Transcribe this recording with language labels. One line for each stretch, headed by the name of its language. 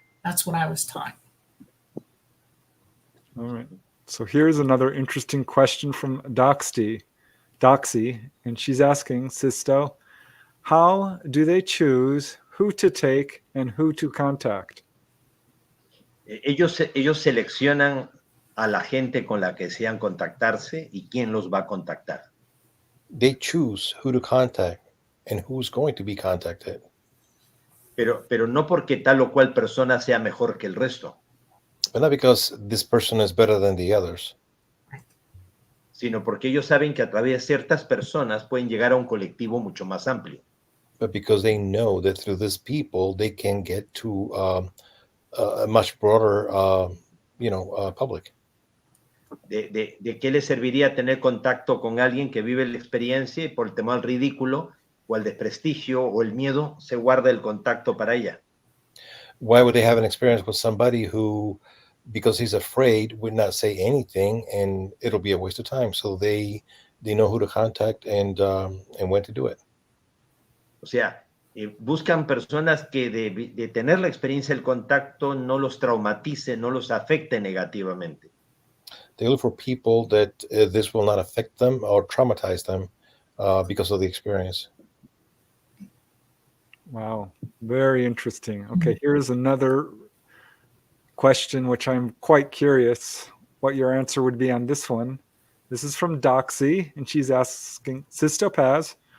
English: That's what I was taught. All right. So here's another interesting question from Doxy, and she's asking, Sixto, how do they choose who to take and who to contact?
Spanish: Ellos seleccionan a la gente con la que desean contactarse y quién los va a contactar.
English: They choose who to contact and who's going to be contacted.
Spanish: Pero no porque tal o cual persona sea mejor que el resto.
English: But not because this person is better than the others.
Spanish: Sino porque ellos saben que a través de ciertas personas pueden llegar a un colectivo mucho más amplio.
English: But because they know that through these people, they can get to a much broader, public.
Spanish: ¿De qué les serviría tener contacto con alguien que vive la experiencia y por el temor al ridículo o al desprestigio o el miedo se guarda el contacto para ella?
English: Why would they have an experience with somebody who, because he's afraid, would not say anything, and it'll be a waste of time? So they know who to contact and when to do it.
Spanish: O sea, buscan personas que de tener la experiencia del contacto no los traumatice, no los afecte negativamente.
English: They look for people that this will not affect them or traumatize them because of the experience. Wow, very interesting. Okay, here's another question, which I'm quite curious what your answer would be on this one. This is from Doxy, and she's asking, Sixto Paz,